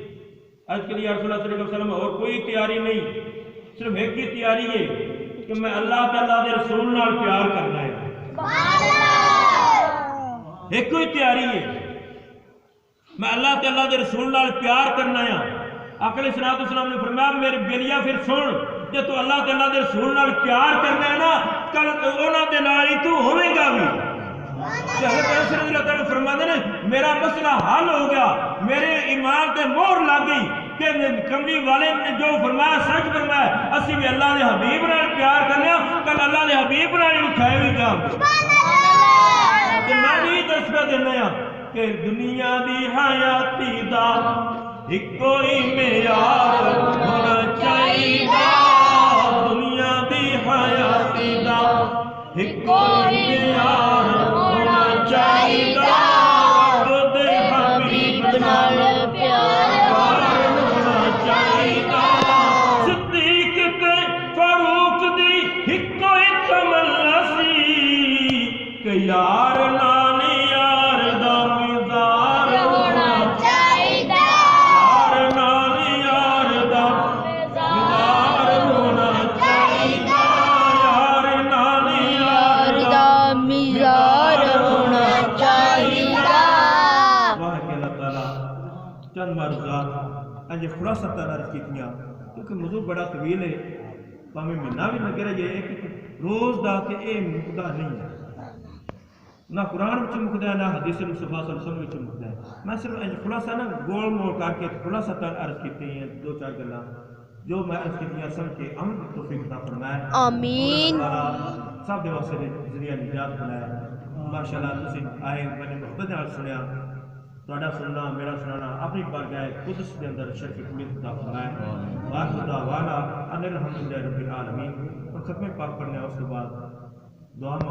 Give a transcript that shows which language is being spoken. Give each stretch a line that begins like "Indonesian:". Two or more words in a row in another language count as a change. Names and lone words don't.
Punjabi: آج کے لیے رسول اللہ
Arabic: صلی اللہ علیہ وسلم
Punjabi: اور کوئی تیاری نہیں، صرف ایک ہی تیاری ہے کہ میں اللہ تعالیٰ دے رسول نال پیار کرنا ہے، ایک کوئی تیاری ہے میں اللہ تعالیٰ دے رسول نال پیار کرنا ہے۔ آقا علیہ السلام نے فرمایا میرے بیلیا پھر سن، جے تو اللہ تعالیٰ دے رسول نال پیار کرنا ہے نا، کل انہاں دے نال ہی تو ہوے گا بھی۔ حضرت انس
Arabic: رضی اللہ تعالیٰ
Punjabi: فرماتے ہیں میرا مسئلہ حل ہو گیا، میرے ایمان تے مہر لگ گئی کہ کملی والے نے جو فرمایا سچ فرمایا، اسی بھی اللہ دے حبیب نال پیار کرنے، کل اللہ دے حبیب نال ہی اٹھائے بھی جاؤ گے۔ تے میں بھی دستا دینا کہ دنیا دی حیاتی دا ایک کوئی معیار ہونا چاہیدا، دنیا دی حیاتی دا ایک کوئی معیار ہونا چاہیدا، رب دے حبیب نال پیار ہونا چاہیدا، صدیق تے فاروق دی ایک کوئی تمنا سی کہ یار نال یار دا مزار ہونا چاہیدا، یار نال یار دا مزار ہونا چاہیدا، یار نال یار دا مزار ہونا چاہیدا۔ واہ کہ اللہ تعالیٰ چند معروضات انجے خلاصہ عرض کیتیاں کیونکہ موضوع بڑا طویل ہے، پاویں مہینہ بھی لگے رہے ایک روز دا تے اے مقدار نہیں ہے، نہ قرآن وچ مکدا ہے نہ حدیث مصطفیٰ
Arabic: صلی اللہ علیہ وسلم
Punjabi: وچ مکدا ہے۔ میں صرف خلاصہ نا گول مول کر کے خلاصہ عرض کیتے ہیں دو چار گلاں جو میں اس کی سن کے عمل کی توفیق عطا فرمائے آمین سب دے واسطے ذریعہ نجات بنائے ماشاءاللہ تسی آئے میں نے محبت نال سنیا تہاڈا سننا میرا سنانا اپنی بارگاہ قدس کے اندر شرف قبولیت عطا فرمائے
Arabic: واخر دعوانا ان الحمدللہ رب العالمین
Punjabi: اور ختم پاک پڑھنے اس کے بعد دعا